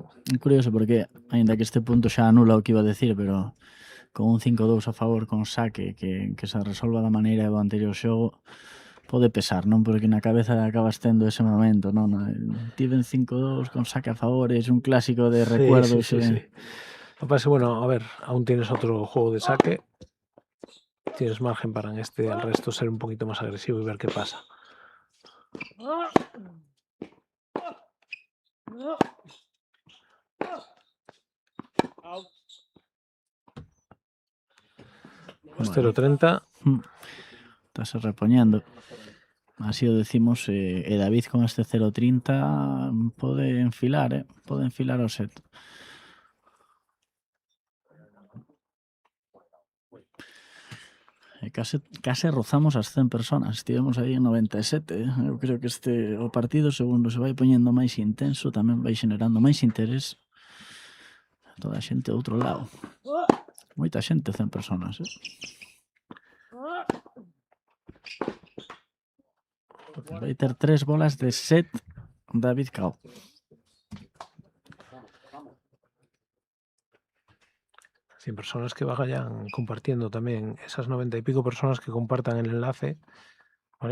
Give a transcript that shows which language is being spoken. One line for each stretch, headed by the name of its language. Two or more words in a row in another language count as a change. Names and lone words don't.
Galician: É curioso porque, aínda que este punto xa anula o que
Spanish: iba a decir,
Galician: pero con un 5-2 a favor con saque que se resolva da maneira do anterior xogo pode pesar, non? Porque na cabeza acabas tendo ese momento, non? Tiven 5-2 con saque a favor, é un clásico de recuerdos.
Spanish: Sí. Lo que pasa es que, bueno, a ver, aún tienes otro juego de saque. Tienes margen para en este al resto ser un poquito más agresivo y ver qué pasa. Pues 0-30.
Galician: Estás repoñendo. Así o decimos, e David con este 0-30 pode enfilar, pode enfilar o set. Case rozamos as 100 personas. Estivemos aí en 97. Eu creo que o partido, segundo se vai poñendo máis intenso, tamén vai generando máis interés. Toda a xente do outro lado. Moita xente, 100 personas. Vai ter 3 bolas de set David Cao.
Spanish: Sin personas que vayan compartiendo también, esas 90 y pico personas que compartan el enlace, ¿vale?